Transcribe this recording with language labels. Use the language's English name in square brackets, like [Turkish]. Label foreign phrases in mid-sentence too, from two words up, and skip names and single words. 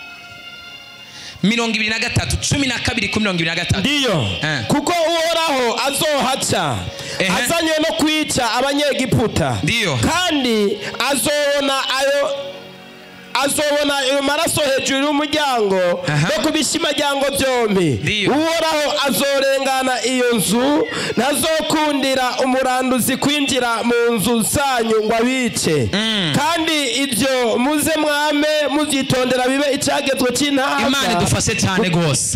[Rundi] 23 12 ku 23. Ndiyo kuko Uhoraho azohaca azanye no kwica abanyegiputa. Ndiyo kandi azobona ayo maraso hejuru y'umuryango no kubishimajyango byombi. Uhoraho azorengana iyo nzu, ntazokundira umuranduzi kwinjira mu nzu zanyu ngo abice. Kandi ibyo muze mwame mubyitondera bibe icyagezwe cy'intama. Imana idufashe cyane gose